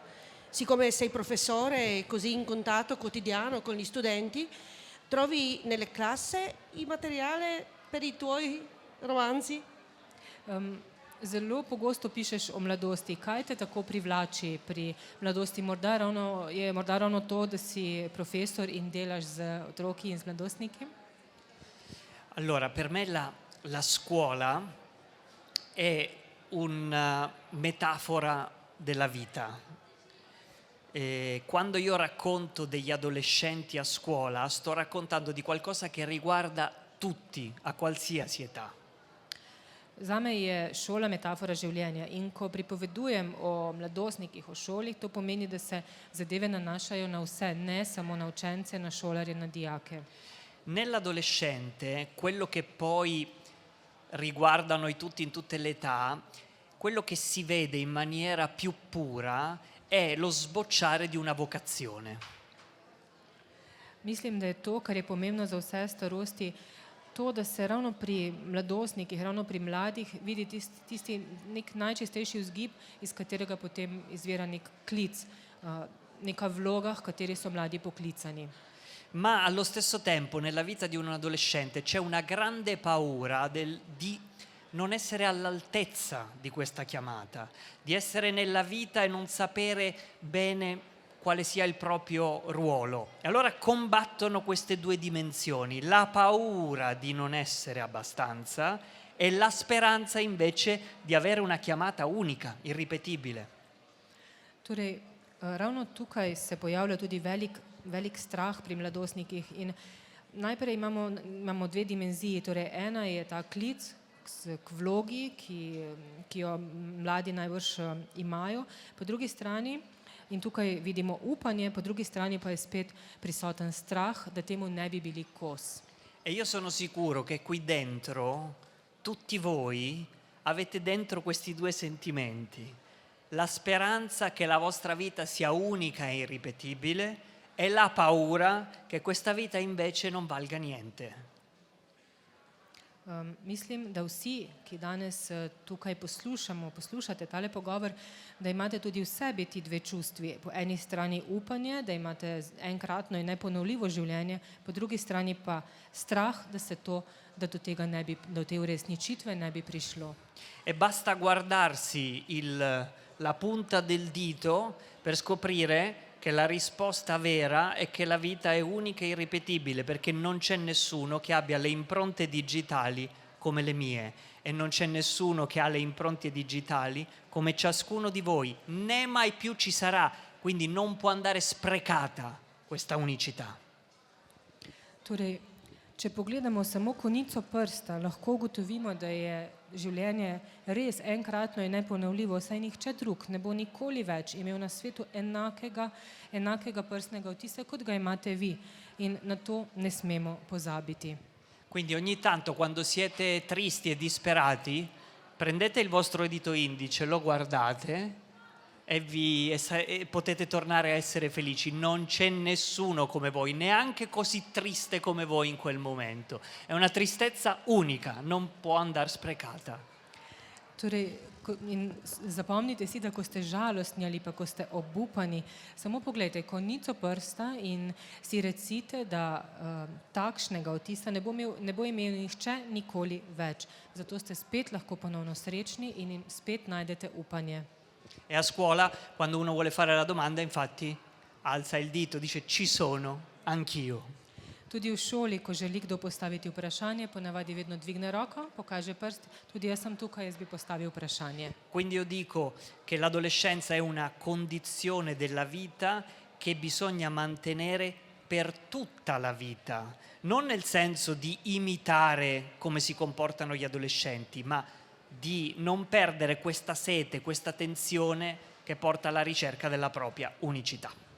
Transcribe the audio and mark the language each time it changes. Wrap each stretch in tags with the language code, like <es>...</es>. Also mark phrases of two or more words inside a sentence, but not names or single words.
<it>Siccome sei professore e così in contatto quotidiano con gli studenti, trovi nelle classi il materiale per i tuoi romanzi?</it> <sl>Zelo pogosto pišeš o mladosti. Kaj te tako privlači pri mladosti? Je morda ravno to, da si profesor in delaš z otroki in z mladostniki?</sl> <it>Allora, per me la scuola è una metafora della vita. Quando io racconto degli adolescenti a scuola, sto raccontando di qualcosa che riguarda tutti, a qualsiasi età.</it> <sl>Zame je šola metafora življenja in ko pripovedujem o mladostnikih, o šoli, to pomeni, da se zadeve nanašajo na vse, ne samo na učence, na šolarje, na dijake.</sl> <it>Nell'adolescente, quello che poi riguarda noi tutti in tutte le età, quello che si vede in maniera più pura è lo sbocciare di una vocazione.</it> <sl>Mislim, da je to, kar je pomembno za vse starosti, to, da se ravno pri mladostnikih, ravno pri mladih vidi tisti nek najčistejši vzgib, iz katerega potem izvira nek klic, neka vloga, v kateri so mladi poklicani.</sl> <it>Ma allo stesso tempo nella vita di un adolescente c'è una grande paura di non essere all'altezza di questa chiamata, di essere nella vita e non sapere bene quale sia il proprio ruolo. E allora combattono queste due dimensioni, la paura di non essere abbastanza e la speranza invece di avere una chiamata unica, irripetibile.</it> <sl>Torej, ravno tukaj se pojavlja tudi velik strah pri mladostnikih in najprej imamo dve dimenziji, torej ena je ta klic k vlogi, ki jo mladi najbrž imajo, po drugi strani, in tukaj vidimo upanje, po drugi strani pa je spet prisoten strah, da temu ne bi bili kos.</sl> <it>E io sono sicuro che qui dentro, tutti voi, avete dentro questi due sentimenti. La speranza che la vostra vita sia unica e irripetibile e la paura che questa vita invece non valga niente.</it> <sl>Mislim, da vsi, ki danes tukaj poslušate tale pogovor, da imate tudi v sebi ti dve čustvi. Po eni strani upanje, da imate enkratno in neponovljivo življenje, po drugi strani pa strah, da do tega do te uresničitve ne bi prišlo.</sl> <it>E basta guardarsi la punta del dito per scoprire che la risposta vera è che la vita è unica e irripetibile, perché non c'è nessuno che abbia le impronte digitali come le mie e non c'è nessuno che ha le impronte digitali come ciascuno di voi, né mai più ci sarà, quindi non può andare sprecata questa unicità.</it> <sl>Torej, če pogledamo samo konico prsta, lahko ugotovimo, da je življenje res enkratno in neponovljivo, saj nihče drug ne bo nikoli več imel na svetu enakega prstnega odtisa, kot ga imate vi. In na to ne smemo pozabiti.</sl> <it>Quindi ogni tanto quando siete tristi e disperati, prendete il vostro dito indice, lo guardate e potete tornare a essere felici. Non c'è nessuno come voi, neanche così triste come voi in quel momento. È una tristezza unica, non può andare sprecata.</it> <sl>Torej, zapomnite si, da ko ste žalostni ali pa ko ste obupani, samo pogledajte konico prsta in si recite, da takšnega odtisa ne bo imel nihče nikoli več. Zato ste spet lahko ponovno srečni in spet najdete upanje.</sl> <it>E a scuola, quando uno vuole fare la domanda, infatti, alza il dito, dice ci sono, anch'io.</it> <sl>Tudi v šoli, ko želi kdo postaviti vprašanje, ponavadi vedno dvigne roko, pokaže prst, tudi jaz sem tukaj, jaz bi postavil vprašanje.</sl> <it>Quindi io dico che l'adolescenza è una condizione della vita che bisogna mantenere per tutta la vita, non nel senso di imitare come si comportano gli adolescenti, ma di non perdere questa sete, questa tensione che porta alla ricerca della propria unicità.</it>